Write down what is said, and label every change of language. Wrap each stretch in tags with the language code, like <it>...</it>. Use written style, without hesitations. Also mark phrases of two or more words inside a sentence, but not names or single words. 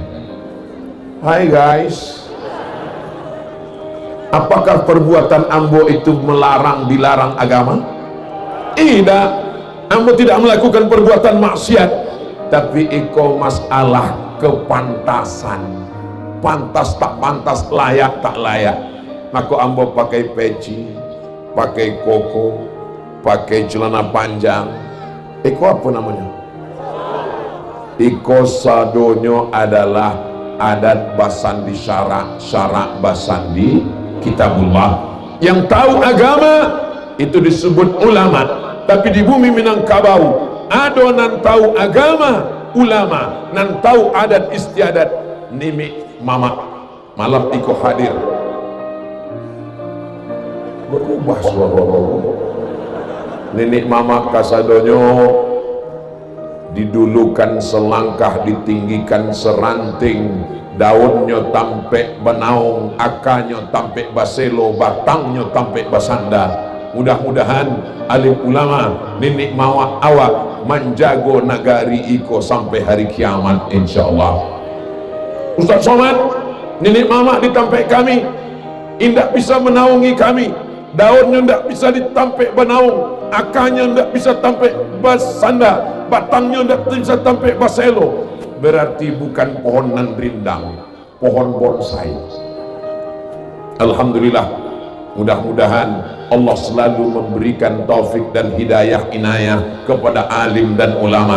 <min>Hai guys, apakah perbuatan ambo itu dilarang agama?</min> <id>Tidak.</id> <min>Ambo tidak melakukan perbuatan maksiat, tapi iko masalah kepantasan, pantas tak pantas, layak tak layak. Maka ambo pakai peci, pakai koko, pakai celana panjang. Iko apa namanya? Iko sadonyo adalah adat basandi syarak basandi kitabullah.</min> <id>Yang tahu agama itu disebut ulama.</id> <min>Tapi di bumi Minangkabau ada nan tahu agama ulama, nan tahu adat istiadat nimi mama. Malam iko hadir berubah suara nenek mama kasadonyo didulukan selangkah, ditinggikan seranting, daunnya tampe benaung, akanya tampe baselo, batangnya tampe basanda. Mudah-mudahan alim ulama nenek mama awak menjago nagari iko sampai hari kiamat insyaallah. Ustaz Somad, nenek mama ditampe kami indak bisa menaungi kami, daunnya tidak bisa ditampik benaung, akanya tidak bisa tampik basanda, batangnya tidak bisa tampik baselo. Berarti bukan pohon nan rindang, pohon bonsai.</min> <id>Alhamdulillah, mudah-mudahan Allah selalu memberikan taufik dan hidayah inayah kepada alim dan ulama.</id>